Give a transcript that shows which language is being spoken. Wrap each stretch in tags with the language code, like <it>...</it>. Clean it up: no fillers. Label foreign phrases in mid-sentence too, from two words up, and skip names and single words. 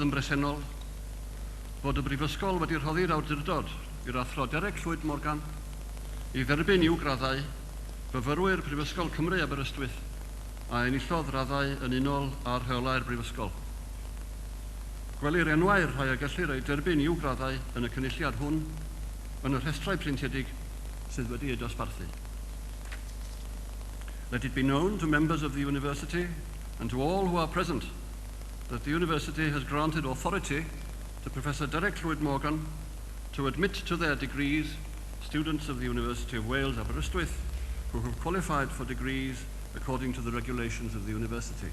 <cy>yn bresennol fod y Brifysgol wedi rhoddi'r awdurdod i'r athro Derek Llwyd Morgan I dderbyn i'w graddau fyfyrwyr Prifysgol Cymru Aberystwyth a enillodd raddau yn unol â'r rheolau'r Brifysgol. Gwelir enwau'r rhai a gellir ei derbyn i'w graddau yn y cynulliad hwn yn y rhestrau preintiedig sydd wedi ei dosbarthu.</cy> <en>Let it be known to members of the university and to all who are present that the university has granted authority to Professor Derek Llwyd-Morgan to admit to their degrees students of the University of Wales, Aberystwyth, who have qualified for degrees according to the regulations of the university.</en>